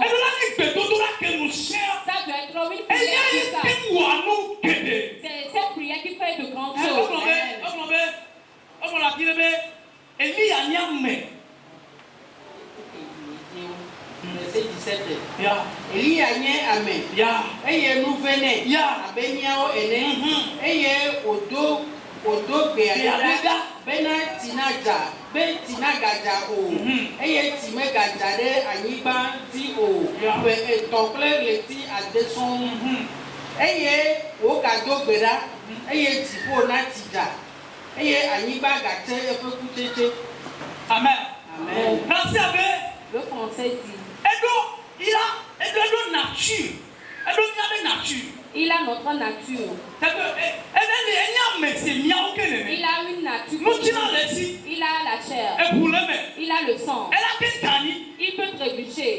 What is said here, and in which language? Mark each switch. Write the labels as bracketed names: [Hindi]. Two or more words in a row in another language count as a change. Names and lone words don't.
[French] Ça doit être une prière efficace. C'est cette prière qui fait de grandes choses. Verset 17. [Ewe] Elia nye ame. Eye nu vene. Abe miawo ene. Eye odo gbea ɖa bena tina gadza o. Eye ti me gadza ɖe anyigba dzi o. tɔkple ɣleti ade sɔŋ eye wo gado gbe ɖa eye dziƒo na tsidza eye anyigba gate eƒe kutsetse. Amen. Amen. [French] Merci à vous. Le français dit. Il a nature. Il a notre nature. Il a une nature. Il a la chair. Il a le sang. Il peut trébucher.